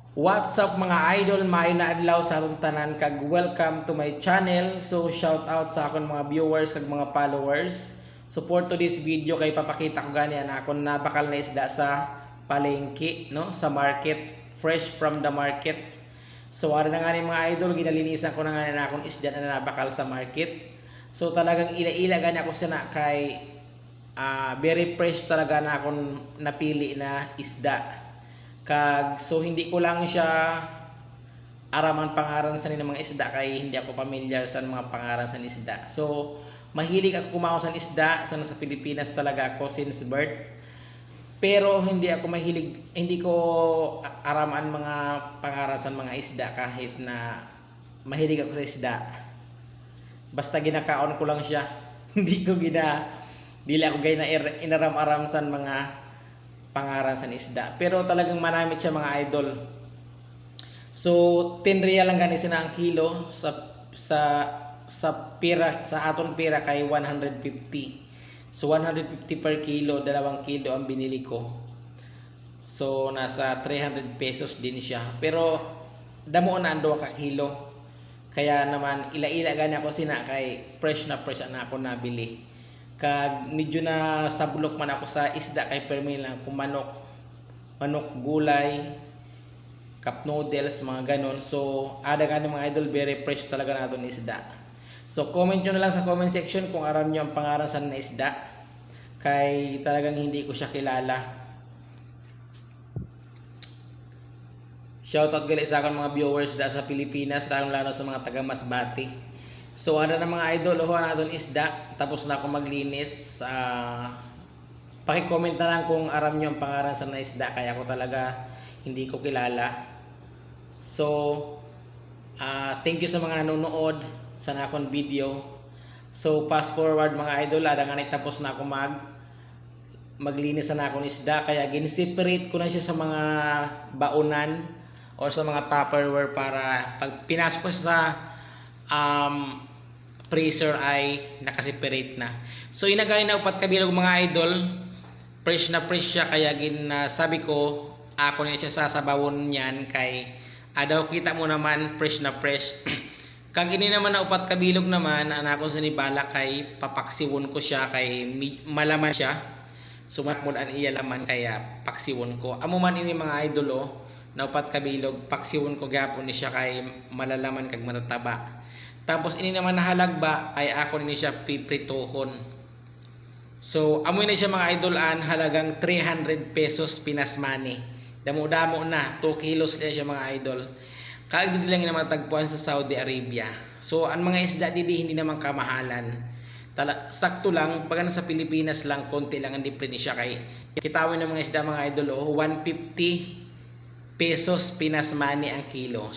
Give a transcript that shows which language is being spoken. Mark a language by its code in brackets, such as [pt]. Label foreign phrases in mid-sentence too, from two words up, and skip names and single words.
[en] What's up [msb] mga idol, may naadlaw sa atong tanan kag [en] welcome to my channel. [msb] So shout out sa akon mga viewers kag mga followers. [en] Support to this video [msb] kay papakita ko gani na akon nabakal na isda sa palengke, no, sa market, [en] fresh from the market. [msb] So ara na nga ni mga idol, ginalinisan ko na nga na akon isda na nabakal sa market. So talagang ila-ila gani ako sana kay [en] very fresh [msb] talaga na akon napili na isda. So hindi ko lang siya araman pangaran sa ng mga isda kay hindi ako familiar sa mga pangaran sa isda. So mahilig ako kumaon sa isda sa Pilipinas talaga ako [en] since birth. [msb] Pero hindi ko araman mga pangaran sa mga isda kahit na mahilig ako sa isda. Basta ginakaon ko lang siya. Dili ako gina inaram-aram sa mga pangaran sa isda. Pero talagang manamit siya mga idol. So 10 real lang gani sina ang kilo sa pira, sa aton pira kay 150. So 150 [en] per kilo, [msb] 2 kilo [tl] ang binili ko. [msb] So nasa 300 pesos din siya. Pero damo na ang 2 ka kilo. Kaya naman ila-ila gani ako sina kay fresh na ako nabili. Kag medyo na sablok man ako sa isda kay permi lang kung manok, gulay, [en] cup noodles, [msb] mga ganon. So ada gani mga idol, [en] very fresh [msb] talaga na ni isda. So comment nyo na lang sa [en] comment section [msb] kung aram nyo ang pangalan sa na isda kay talagang hindi ko siya kilala. Shoutout gali sa akong mga viewers da sa Pilipinas, lalo sa mga taga Masbate. So ano na mga idol, na doon isda, tapos na ako maglinis. Paki-comment na lang kung aram nyo ang pangalan sa isda, kaya ako talaga hindi ko kilala. So [en] thank you [msb] sa mga nanonood sa akong video. So [en] fast forward [msb] mga idol, ada nga tapos na ako maglinis na akong isda, kaya gin-separate ko na siya sa mga baonan or sa mga tupperware para pag pinasok ko sa freezer ay nakaseparate na. So inagay na upat kabilog mga idol, fresh na fresh siya, kaya sabi ko ako na siya sasabawon niyan kay adaw kita mo naman fresh na fresh. Kag ini naman na upat kabilog naman anako sa nibala kay papaksiwon ko siya kay malaman siya. Sumatmod an iya laman kaya paksiwon ko. Amo man ini mga idol na upat kabilog, paksiwon ko gapon ni siya kay malalaman kag matataba. Tapos ini naman nahalagba ay ako ni siya pipritohon. So amoy na siya mga idol halagang 300 pesos Pinas money. Damo-damo na 2 kilos na siya mga idol. Kaagdi lang naman tagpuan sa Saudi Arabia. So ang mga isda hindi naman kamahalan. Sakto lang pag sa Pilipinas lang konti lang ang diferensya siya kay kitawin ng mga isda mga idol 150 pesos Pinas money ang kilo.